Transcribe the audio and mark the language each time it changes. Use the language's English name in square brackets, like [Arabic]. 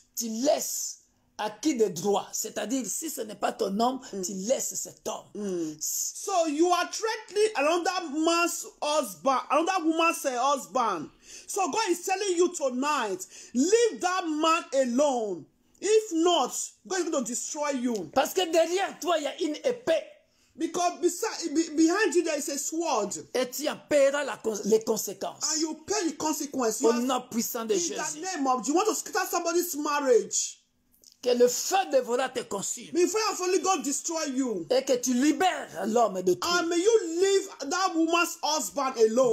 [French] Tu laisses à qui de droit. C'est-à-dire, si ce n'est pas ton homme, tu laisses cet homme. [English] So you are threatening another man's husband, another woman's husband. So God is telling you tonight, leave that man alone. If not, God is going to destroy you. [French] Parce que derrière toi, il y a une épée. [English] Because behind you there is a sword. [French] Et tu en paieras les conséquences. [English] And you pay the consequence. [French] Au nom puissant de [English] In [French] Jésus. [English] the name of, you want to scatter somebody's marriage. [French] Que le feu dévorera te consume. [English] May fire of Holy God destroy you. [French] Et que tu libères l'homme de tout. [English] And may you leave that woman's husband alone.